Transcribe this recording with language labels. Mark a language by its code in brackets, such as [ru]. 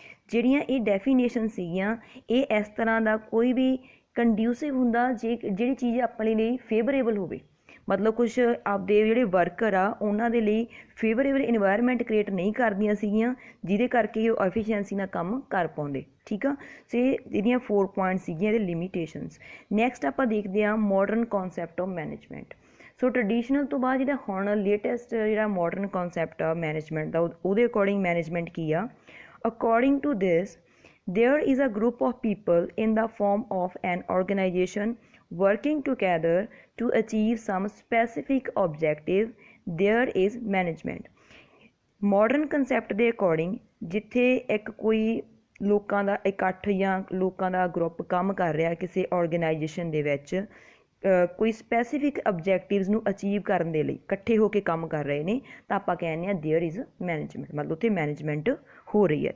[pa] ਜਿਹੜੀਆਂ ਇਹ ਡੈਫੀਨੇਸ਼ਨ ਸੀਗੀਆਂ, ਇਹ ਇਸ ਤਰ੍ਹਾਂ ਦਾ ਕੋਈ ਵੀ ਕੰਡਿਊਸਿਵ ਹੁੰਦਾ ਜਿਹੜੀ ਚੀਜ਼ ਆਪਣੇ ਲਈ ਫੇਵਰੇਬਲ ਹੋਵੇ, ਮਤਲਬ ਕੁਛ ਆਪਦੇ ਜਿਹੜੇ ਵਰਕਰ ਆ ਉਹਨਾਂ ਦੇ ਲਈ ਫੇਵਰੇਬਲ ਇਨਵਾਇਰਮੈਂਟ ਕ੍ਰੀਏਟ ਨਹੀਂ ਕਰਦੀਆਂ ਸੀਗੀਆਂ ਜਿਹਦੇ ਕਰਕੇ ਉਹ ਐਫੀਸ਼ੀਐਂਸੀ ਨਾਲ ਕੰਮ ਕਰ ਪਾਉਂਦੇ, ਠੀਕ ਆ। ਸੋ ਇਹਦੀਆਂ 4 ਪੁਆਇੰਟ ਸੀਗੀਆਂ ਇਹਦੇ ਲਿਮੀਟੇਸ਼ਨਸ। ਨੈਕਸਟ ਆਪਾਂ ਦੇਖਦੇ ਹਾਂ modern concept of management. So traditional ਤੋਂ ਬਾਅਦ ਜਿਹੜਾ ਹੁਣ ਲੇਟੈਸਟ ਜਿਹੜਾ ਮਾਡਰਨ ਕਨਸੈਪਟ ਆ ਮੈਨੇਜਮੈਂਟ ਦਾ, ਉਹਦੇ ਅਕੋਰਡਿੰਗ ਮੈਨੇਜਮੈਂਟ ਕੀ ਆ, [en] According to this There is a group of people in the form of an organization working together to achieve some specific objective. There is management. [pa] Modern concept ਦੇ according ਜਿੱਥੇ ਇੱਕ ਕੋਈ ਲੋਕਾਂ ਦਾ ਇਕੱਠ ਜਾਂ ਲੋਕਾਂ ਦਾ ਗਰੁੱਪ ਕੰਮ ਕਰ ਰਿਹਾ ਕਿਸੇ ਔਰਗੇਨਾਈਜੇਸ਼ਨ ਦੇ ਵਿੱਚ ਕੋਈ ਸਪੈਸੀਫਿਕ ਅਬਜੈਕਟਿਵਸ ਨੂੰ ਅਚੀਵ ਕਰਨ ਦੇ ਲਈ ਇਕੱਠੇ ਹੋ ਕੇ ਕੰਮ ਕਰ ਰਹੇ ਨੇ ਤਾਂ ਆਪਾਂ ਕਹਿੰਦੇ ਹਾਂ [en] there is management, [pa] ਮਤਲਬ ਉੱਥੇ ਮੈਨੇਜਮੈਂਟ ਹੋ ਰਹੀ ਹੈ।